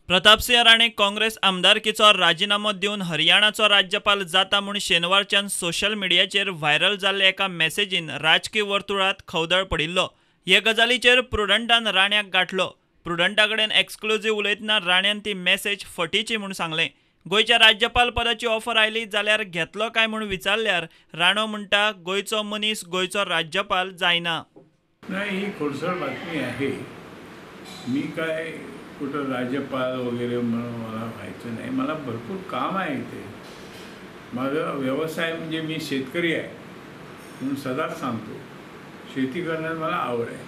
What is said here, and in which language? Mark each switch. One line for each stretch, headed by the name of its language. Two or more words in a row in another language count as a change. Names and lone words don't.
Konkani: प्रतापसिंह राणे काँग्रेस आमदारकीचो राजीनामो दिवन हरियाणाचो राज्यपाल जाता म्हूण शेनवारच्यान सोशल मिडियाचेर व्हायरल जाल्ले एका मॅसेजीन राजकीय वर्तुळांत खवदळ पडिल्लो। हे गजालीचेर प्रुडंटान राण्याक गाठलो। प्रुडंटा कडेन एक्सक्लुझिव्ह उलयतना राण्यान ती मॅसेज फटीची म्हूण सांगलें। गोंयच्या राज्यपाल पदाची ऑफर आयली जाल्यार घेतलो काय म्हूण विचारल्यार राणो म्हणटा, गोंयचो मनीस गोंयचो राज्यपाल जायना।
Marathi: नाही, ही खोडसाळ बातमी आहे। मी काय कुठं राज्यपाल वगैरे म्हणून मला व्हायचं नाही। मला भरपूर काम आहे इथे। माझा व्यवसाय म्हणजे मी शेतकरी आहे म्हणून सदाच सांगतो, शेती करण्यात मला आवड आहे।